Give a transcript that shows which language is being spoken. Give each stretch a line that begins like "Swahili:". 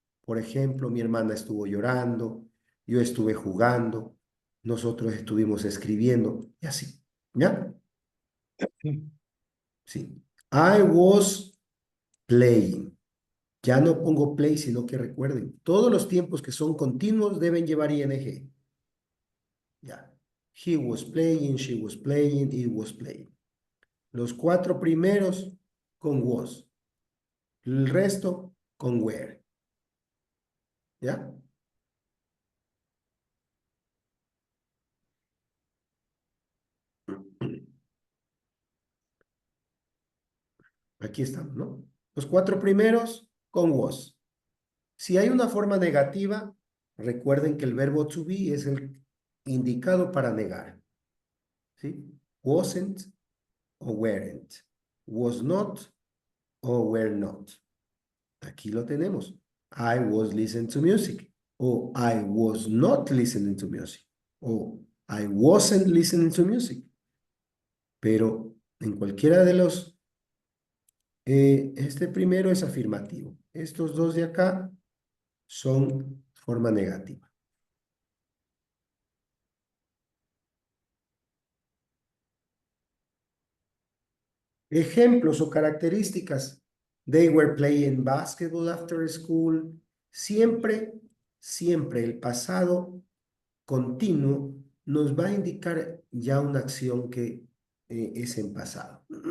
Spanish: Por ejemplo, mi hermana estuvo llorando, yo estuve jugando, nosotros estuvimos escribiendo y así. ¿Ya?
English: Sí. I was playing.
Spanish: Ya no pongo play, sino que recuerden, todos los tiempos que son continuos deben llevar ing. Ya.
English: He was playing, she was playing, it was playing.
Spanish: Los cuatro primeros con was. El resto con where. ¿Ya? Aquí estamos, ¿no? Los cuatro primeros con was. Si hay una forma negativa, recuerden que el verbo to be es el indicado para negar. ¿Sí? Wasn't o weren't. Was not o were not. Aquí lo tenemos.
English: I was listening to music. O I was not listening to music. O I wasn't listening to music.
Spanish: Pero en cualquiera de los, este primero es afirmativo. Estos dos de acá son forma negativa. Ejemplos o características.
English: They were playing basketball after school.
Spanish: Siempre, siempre el pasado continuo nos va a indicar ya una acción que es en pasado.